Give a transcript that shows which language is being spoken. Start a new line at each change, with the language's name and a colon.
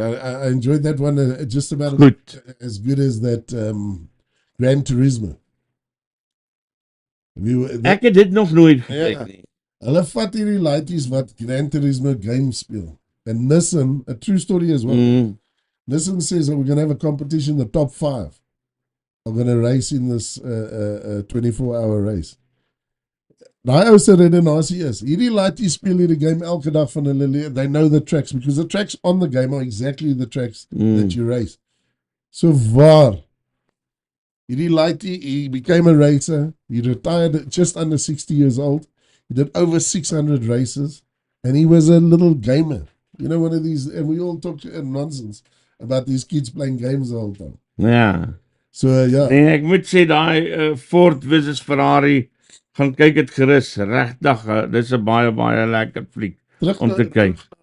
English: I enjoyed that one just about as good as that Gran Turismo.
Afrikaans: Ek het dit nog nooit gekyk nie. Hulle vat hierdie laities wat Gran Turismo games speel.
English: And Nissan, a true story as well. Nissan says that we're going to have a competition, the top 5 are going to race in this 24-hour race.
Afrikaans: Daai ou se redenasie is, hierdie laities speel hierdie game elke dag van hulle,
English: they know the tracks, because the tracks on the game are exactly the tracks that you race.
Afrikaans: So waar, hierdie laitie,
English: he became a racer, he retired at just under 60 years old, he did over 600 races, and he was a little gamer. You know, one of these, and we all talk nonsense about these kids playing games the whole time.
Afrikaans: Ja. So, ja. En ek moet sê, daai Ford versus Ferrari, gaan kyk het gerus, regtig, dis 'n baie lekker fliek om te kyk.